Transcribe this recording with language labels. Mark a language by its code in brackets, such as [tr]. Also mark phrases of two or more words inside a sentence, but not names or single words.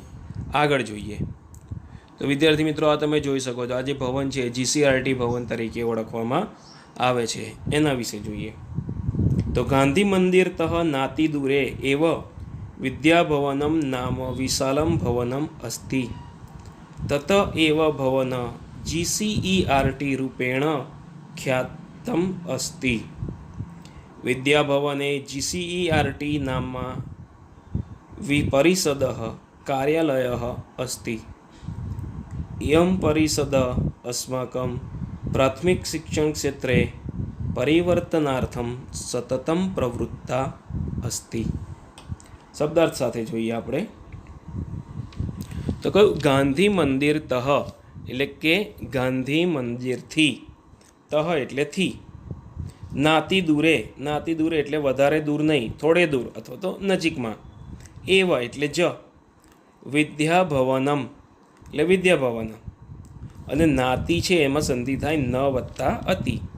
[gu] આગળ જોઈએ તો વિદ્યાર્થી મિત્રો આ તમે જોઈ શકો છો આ જે ભવન છે જીસીઆરટી ભવન તરીકે ઓળખવામાં આવે છે એના વિશે જોઈએ તો [sa] गांधी मंदिर तः नाति दूरे एव विद्याभवनम नाम विशालम भवनम अस्ति तत एव भवन जीसीईआरटी रूपेण ख्यातम अस्ति. विद्याभवने जीसीईआरटी नाममां परिषद कार्यालय अस्ति. इयं परिषद अस्माकं प्राथमिक शिक्षण क्षेत्रे परिवर्तनार्थं सततं प्रवृत्ता अस्ति. [gu] शब्दार्थ સાથે જોઈએ આપણે તો કહ્યું ગાંધી મંદિર તહ એટલે કે ગાંધી મંદિરથી તહ એટલે થી [sa] नाति दूरे [gu] એટલે વધારે દૂર નહીં થોડે દૂર અથવા તો નજીકમાં એવ એટલે જ વિદ્યાભવનમ એટલે વિદ્યાભવન અને નાતિ છે એમાં સંધિ થાય ન વત્તા અતિ